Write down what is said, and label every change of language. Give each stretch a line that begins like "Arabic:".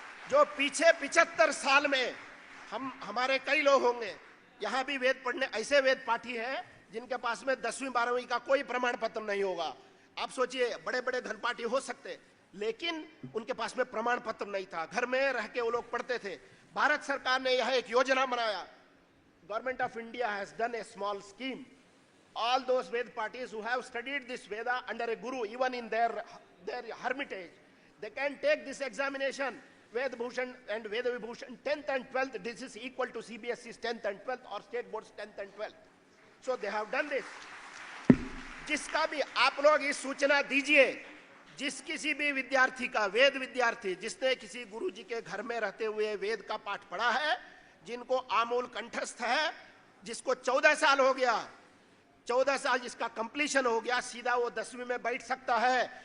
Hindi: जो पीछे 75 साल में हमारे कई लोग होंगे यहाँ भी वेद पढ़ने, ऐसे वेद पाठी हैं जिनके पास में 10वीं 12वीं का कोई प्रमाण पत्र नहीं होगा। आप सोचिए, बड़े बड़े घनपाठी हो सकते, लेकिन उनके पास में प्रमाण पत्र नहीं था, घर में रह के वो लोग पढ़ते थे। भारत सरकार ने यह एक योजना बनाया,
English: Government of India has done a small scheme. All those Ved parties who have studied this Veda under a guru, even in their hermitage, they can take this examination, Ved Bhushan and Veda Vibhushan 10th and 12th. This is equal to CBSE's 10th and 12th or state board's 10th and 12th. So they have done this.
Hindi: जिसका भी आप लोग इस सूचना दीजिए, जिस किसी भी विद्यार्थी का, वेद विद्यार्थी जिसने किसी गुरु जी के घर में रहते हुए वेद का पाठ पढ़ा है, जिनको आमूल कंठस्थ है, जिसको 14 साल हो गया, 14 साल जिसका कंप्लीशन हो गया, सीधा वो 10वीं में बैठ सकता है।